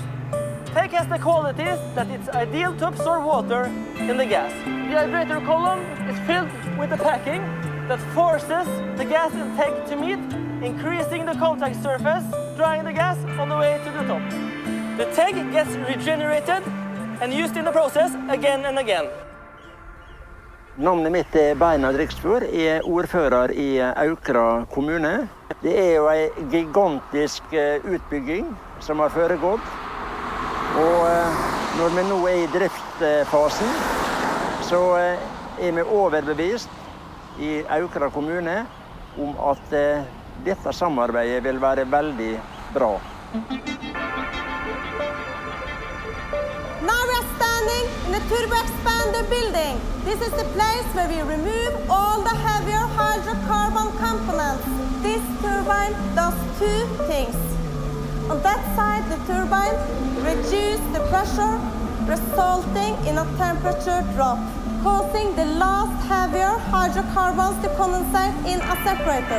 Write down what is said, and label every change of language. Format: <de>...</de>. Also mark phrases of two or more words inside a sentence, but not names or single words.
<en>TEG has the qualities that it's ideal to absorb water in the gas. The hydrator column is filled with a packing that forces the gas in TEG to meet, increasing the contact surface, drying the gas on the way to the top. The TEG gets regenerated and used in the process again and again.</en> <no>Navnet mitt Bernhard Riksfjord, er ordfører i Aukra kommune. Det jo en gigantisk utbygging som har foregått. Og når vi nå i driftsfasen, så vi overbevist i Aukra kommune om at dette samarbeidet vil være veldig bra.</no> <en>Now we are standing in the turbo expander building. This is the place where we remove all the heavier hydrocarbon components. This turbine does two things. On that side, the turbine reduces the pressure, resulting in a temperature drop, causing the last heavier hydrocarbons to condensate in a separator.</en>